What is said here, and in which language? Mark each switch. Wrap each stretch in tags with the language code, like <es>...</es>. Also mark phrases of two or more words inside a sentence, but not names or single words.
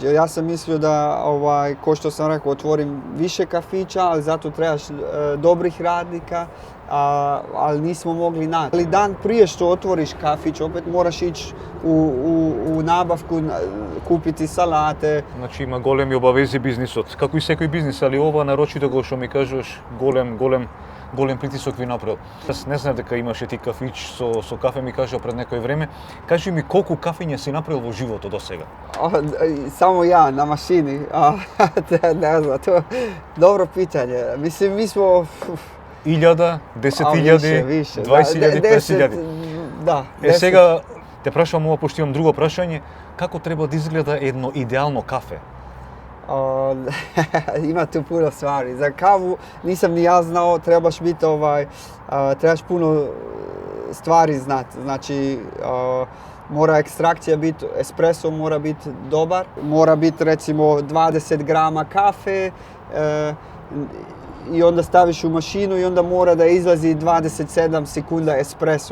<hr>Ja sam mislio da ko što sam rekao, otvorim više kafića, ali zato trebaš dobrih radnika, ali nismo mogli naći. Ali dan prije što otvoriš kafić, opet moraš ići u nabavku, kupiti salate.</hr> <mk>Значи има големи обавези бизнисот. Како и сваки бизнис, али ова нарочито го што ми кажеш, голем притисак ви направил. Јаз не знам дека имаше ти кафич со кафе, ми кажа пред некој време. Кажи ми колку кафења си направил во животот до сега?</mk> <hr>Samo ja, na mašini. Ne znam, to dobro pitanje. Mislim, mi smo... 1000, 10.000, 20.000, 50.000. Da.</hr> <mk>Сега те прашувам ова, пошто имам друго прашање. Како треба да изгледа едно идеално кафе?</mk> <hr>Ima tu puno stvari. Za kavu nisam ni ja znao, trebaš biti trebaš puno stvari znati. Znači, mora ekstrakcija biti, espresso mora biti dobar, mora biti recimo 20 grama kafe i onda staviš u mašinu i onda mora da izlazi 27 sekunda espresso.</hr>